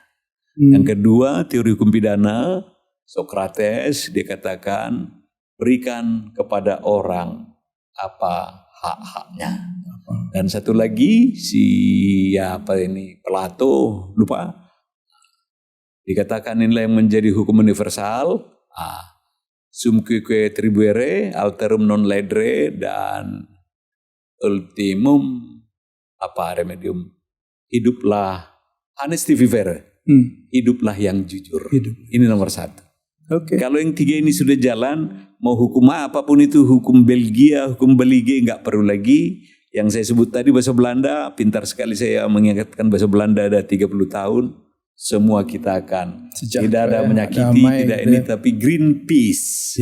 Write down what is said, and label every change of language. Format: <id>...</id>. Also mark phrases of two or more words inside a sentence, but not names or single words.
<id>Yang kedua, teori hukum pidana, Sokrates dia katakan, berikan kepada orang apa hak-haknya. Dan satu lagi Plato, lupa. Dikatakan inilah yang menjadi hukum universal.</id> <la>Sum cuique tribuere, alterum non ledere, dan ultimum remedium.</la> <id>Hiduplah</id> <la>honesty vivere.</la> <id>Hiduplah yang jujur. Ini nomor 1. Kalau yang 3 ini sudah jalan, mau hukum apapun itu, hukum Belgia, hukum Belige, nggak perlu lagi. Yang saya sebut tadi bahasa Belanda, pintar sekali saya mengingatkan bahasa Belanda ada 30 tahun. Semua kita akan tidak ada menyakiti, damai, tidak ini, tapi</id> <en>green peace.</en>